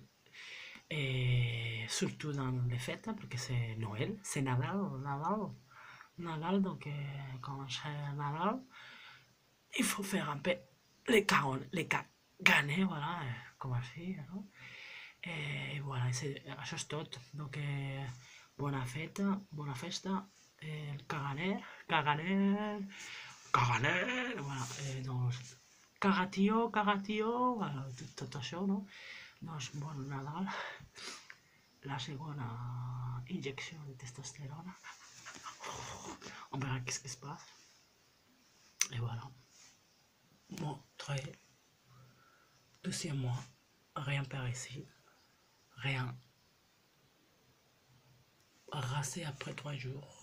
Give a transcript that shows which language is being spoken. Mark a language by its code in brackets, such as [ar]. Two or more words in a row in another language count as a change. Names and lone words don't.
[fr] Et surtout dans les fêtes, parce que c'est Noël, c'est Nadal, Nadal. Nadal, donc quand c'est Nadal, il faut faire un peu les caganets, voilà, comme ainsi. No? Et voilà, [ca] això és tot. Donc, bona feta, bona festa, el caganer, caganer, caganer, voilà, doncs, cagatió, voilà, tot això, no? Doncs, bon Nadal, la segona injecció de testosterona. [fr] On verra qu'est-ce qui se passe. Et voilà. Bon, très doucement, rien par ici. Rien. Rasé après 3 jours.